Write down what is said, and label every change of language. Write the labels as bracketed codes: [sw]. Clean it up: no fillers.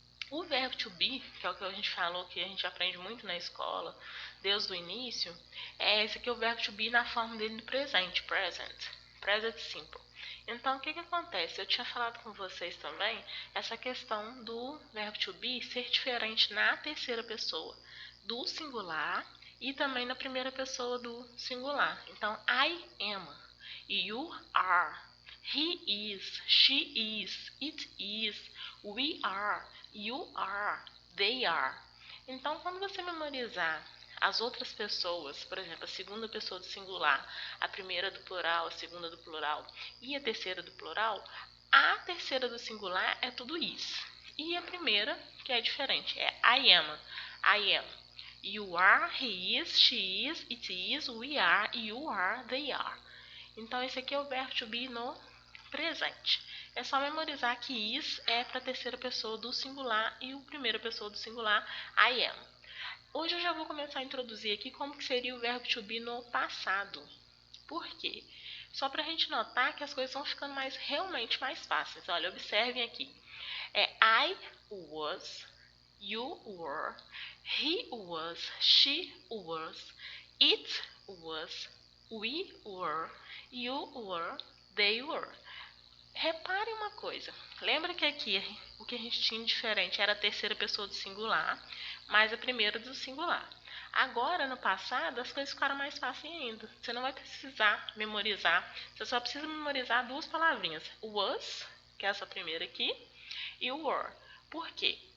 [pt] O verbo to be, que é o que a gente falou, que a gente aprende muito na escola, desde o início, esse aqui é o verbo to be na forma dele no presente, present simple. Então, o que acontece? Eu tinha falado com vocês também essa questão do verbo to be ser diferente na terceira pessoa do singular e também na primeira pessoa do singular. Então, [en] I am, you are, he is, she is, it is, we are, you are, they are. [pt] Então, quando você memorizar as outras pessoas, por exemplo, a segunda pessoa do singular, a primeira do plural, a segunda do plural e a terceira do plural, a terceira do singular é tudo isso. E a primeira, que é diferente, é [en] I am, I am. You are, he is, she is, it is, we are, you are, they are. [pt] Então, esse aqui é o verbo to be no presente. É só memorizar que is é para a terceira pessoa do singular e a primeira pessoa do singular, I am. Hoje eu já vou começar a introduzir aqui como que seria o verbo to be no passado. Por quê? Só para a gente notar que as coisas vão ficando realmente mais fáceis. Olha, observem aqui. [en] I was, you were, he was, she was, it was, we were, you were, they were. [pt] Repare uma coisa. Lembra que aqui o que a gente tinha diferente era a terceira pessoa do singular, mais a primeira do singular. Agora, no passado, as coisas ficaram mais fáceis ainda. Você não vai precisar memorizar. Você só precisa memorizar 2 palavrinhas. Was, que é essa primeira aqui, e o were. Por quê?